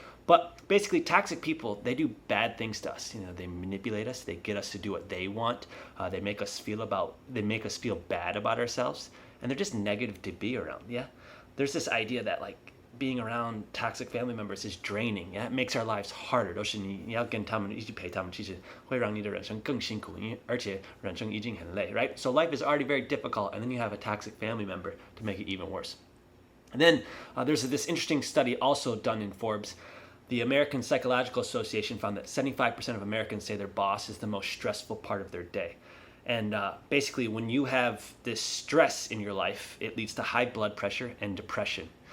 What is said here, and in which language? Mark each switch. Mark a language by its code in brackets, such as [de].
[en] But basically, toxic people, they do bad things to us. They manipulate us. They get us to do what they want. They make us feel bad about ourselves. And they're just negative to be around, yeah? There's this idea that, like, being around toxic family members is draining. Yeah? It makes our lives harder. [zh] 都是你要跟他们一起陪他们，其实会让你的人生更辛苦，而且人生已经很累, right? [en] So life is already very difficult, and then you have a toxic family member to make it even worse. And then there's this interesting study also done in Forbes. The American Psychological Association found that 75% of Americans say their boss is the most stressful part of their day. And basically, when you have this stress in your life, it leads to high blood pressure and depression.